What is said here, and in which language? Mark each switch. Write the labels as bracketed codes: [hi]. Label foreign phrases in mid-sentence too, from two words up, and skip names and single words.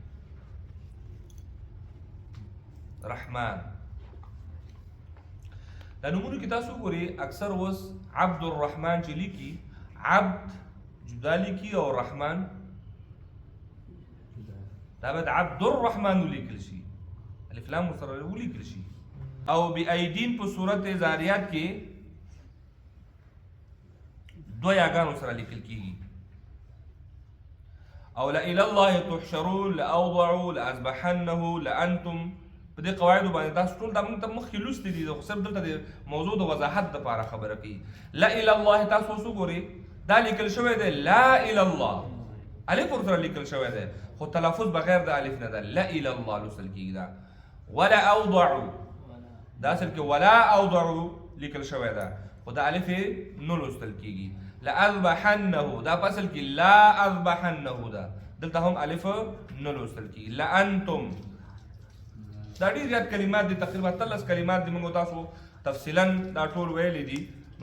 [ps] رحمان دا نومونو کې تاسو وګورئ اکثر اوس عبد الرحمن چې لیکي عبد جدا لیکي او رحمان دا باید عبد الرحمن ولیکل شي الف لام ورسره ولیکل شي او بأیدین په صورت زاریات کې دوه یاګانو سره لیکل کېږي او [ar] لإلى الله تحشرون لأوضعوا لأذبحنه لأنتم [ps] په دې قواعدو باندې تاسو ټول دا موږ ته مخکې لوستي دي خو صرف دلته د موضوع د وضاحت دپاره خبره کوي [ar] لإلى الله [ps] تاسو اوس وګورئ دا لیکل شوی دی [ar] لا إلى الله [ps] الف ورسره لیکل شوی دی خو تلفظ بغیر د الف نه ده [ar] لإلى الله [ps] لوستل کېږي دا [ar] ولا أوضعوا [ps] دا اصل کې [ar] ولا أوضعوا [ps] لیکل شوی ده خو د الف نه لوستل کېږي لأذبحنه دا په اصل کې [ar] لا أذبحنه [ps] ده دلته هم الف نه لوستل کېږي لأنتم دا ډېر زیات کلمات دي تقریبا 13 کلمات دي موږ تاسو تفصیلا دا ټول ویلي دي نو